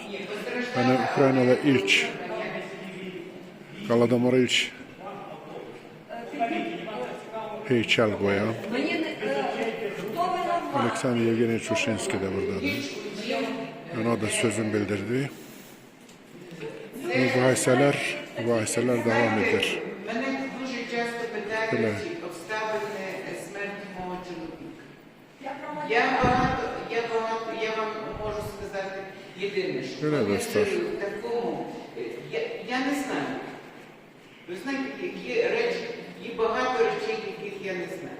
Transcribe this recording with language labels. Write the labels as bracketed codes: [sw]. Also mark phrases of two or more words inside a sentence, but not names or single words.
[az] Yəni, Ukraynada ilk Qaladomora ilk heykəl qoyan Aleksandr Yevgeniyeviç Ushenski də buradadır. Yəni, o da sözün bildirdi. Mübahisələr devam edir. Belə. [uk] Я вам можу сказати єдине, що я не знаю. Ви знаєте, які речі, є багато речей, яких я не знаю.